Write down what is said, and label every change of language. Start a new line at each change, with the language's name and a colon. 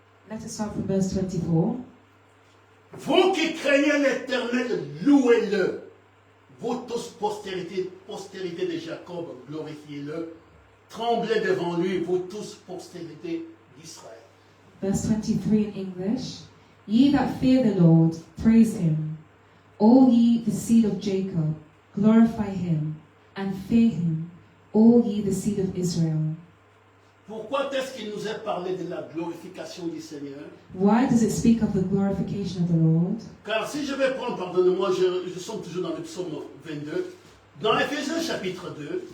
English: Let us start from verse 24.
French: Vous qui craignez l'Éternel, louez-le. Vous tous, postérité de Jacob, glorifiez-le. Tremblez devant lui, vous tous, postérité d'Israël.
English: Verse 23 in English. Ye that fear the Lord, praise him. All ye the seed of Jacob, glorify him, and fear him, all ye the seed of Israel.
French: Pourquoi est-ce qu'il nous est parlé de la glorification du Seigneur?
English: Why does it speak of the glorification of the Lord?
French: Car si je vais prendre, pardonnez-moi, je suis toujours dans le psaume 22, dans Éphésiens chapitre 2,